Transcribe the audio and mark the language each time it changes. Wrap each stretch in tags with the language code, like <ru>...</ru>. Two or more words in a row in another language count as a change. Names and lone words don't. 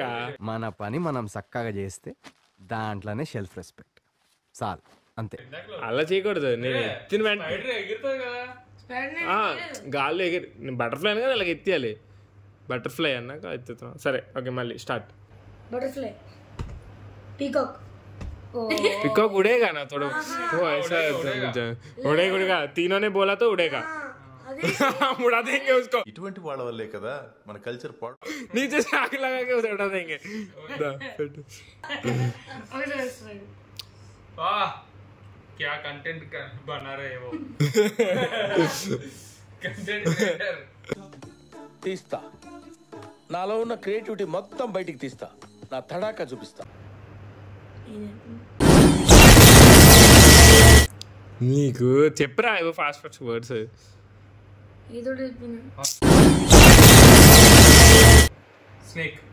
<te>మన పని మనం చక్కగా చేస్తే దాంట్లోనే</te> <en>self respect</en> <te>చాలు అంతే అలా చేయకూడదు నేను ఎత్తిన గాల్లో ఎగిరి నేను బటర్ఫ్లై అని కదా అలాగ ఎత్తియాలి బటర్ఫ్లై అన్నాక ఎత్తుతాం సరే ఓకే మళ్ళీ స్టార్ట్</te> <en>butterfly peacock</en> <hi>पीकॉक उड़ेगा ना थोड़ा वो ऐसा उड़ेगा उड़ेगा तीनों ने बोला तो उड़ेगा उड़ा देंगे उसको</hi> <te>इటువంటి వాళ్ళ వల్లే కదా మన కల్చర్ పాడు</te> <hi>नीचे से आग लगा के उसे उड़ा देंगे वाह क्या कंटेंट बना रहे हैं वो</hi> <en>content creator</en> <te>తీస్తా నాలో ఉన్న క్రియేటివిటీ మొత్తం బయటికి తీస్తా నా తడాకా చూపిస్తా నీకు చెప్పరా ఇవో</te> <en>fast fast words</en> <te>ఏదో స్నేక్</te>